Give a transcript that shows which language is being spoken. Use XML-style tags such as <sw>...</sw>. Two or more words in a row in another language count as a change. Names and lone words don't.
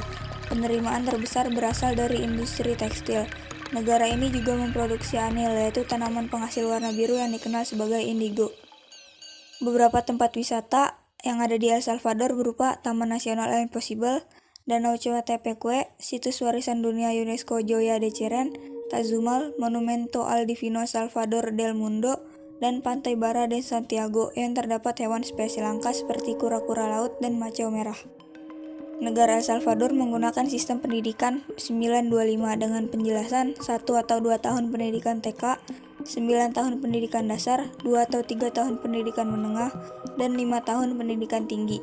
<id>Penerimaan terbesar berasal dari industri tekstil. Negara ini juga memproduksi anil, yaitu tanaman penghasil warna biru yang dikenal sebagai indigo. Beberapa tempat wisata yang ada di El Salvador berupa Taman Nasional El Impossible, Danau Coatepeque, Situs Warisan Dunia UNESCO Joya de Cheren, Tazumal, Monumento al Divino Salvador del Mundo, dan Pantai Barra de Santiago yang terdapat hewan spesies langka seperti kura-kura laut dan macau merah. Negara El Salvador menggunakan sistem pendidikan 925 dengan penjelasan 1 atau 2 tahun pendidikan TK, 9 tahun pendidikan dasar, 2 atau 3 tahun pendidikan menengah, dan 5 tahun pendidikan tinggi.</id>